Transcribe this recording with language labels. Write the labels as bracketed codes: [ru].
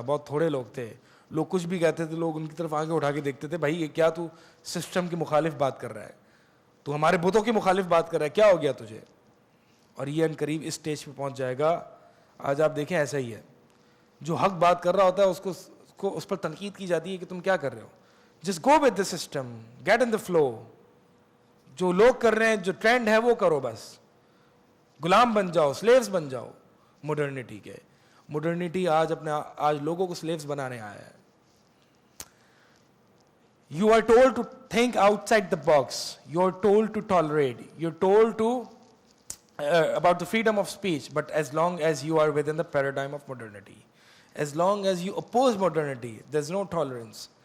[ur] بہت تھوڑے لوگ تھے, لوگ کچھ بھی کہتے تھے, لوگ ان کی طرف آگے اٹھا کے دیکھتے تھے, بھائی یہ کیا تو سسٹم کے مخالف بات کر رہا ہے, تو ہمارے بتوں کے مخالف بات کر رہا ہے, کیا ہو گیا تجھے؟ اور یہ ان قریب اس سٹیج پہ پہنچ جائے گا. آج آپ دیکھیں ایسا ہی ہے, جو حق بات کر رہا ہوتا ہے اس پر تنقید کی جاتی ہے کہ تم کیا کر رہے ہو. [en] Just go with the system, get in the flow. [ur] جو لوگ کر رہے ہیں, جو ٹرینڈ ہے وہ کرو, بس غلام بن جاؤ, سلیوز بن جاؤ مڈرنٹی کے. مڈرنٹی آج لوگوں کو سلیوز بنانے آیا ہے. [en] You are told to think outside the box. You are told to tolerate. You are told to about the freedom of speech. But as long as you are within the paradigm of modernity, as long as you oppose modernity, there's no tolerance.